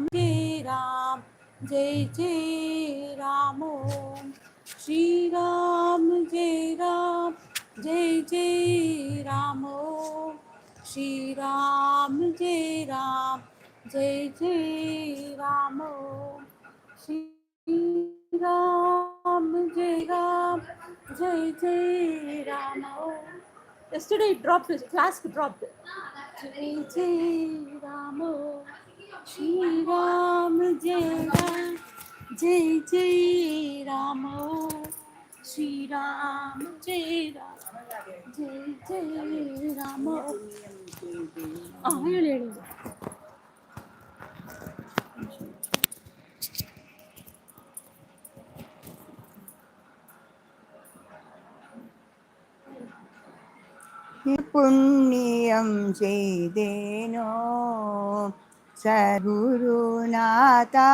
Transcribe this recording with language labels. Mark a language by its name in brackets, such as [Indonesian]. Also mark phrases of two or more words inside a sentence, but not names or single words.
[Hindi] जय राम जय जय राम ओम श्री राम जय राम जय जय राम ओम श्री राम जय राम जय जय राम ओम श्री राम जय राम जय जय राम ओम. [English] Yesterday it dropped, his flask dropped. [Hindi] जय जय राम, श्री राम जय राम, जय जय राम, श्री राम जय राम, जय जय राम. [Kannada] ಹೇಳಿ [Tamil] புண்ணியம் செய்தேனோ சகுருநாதா,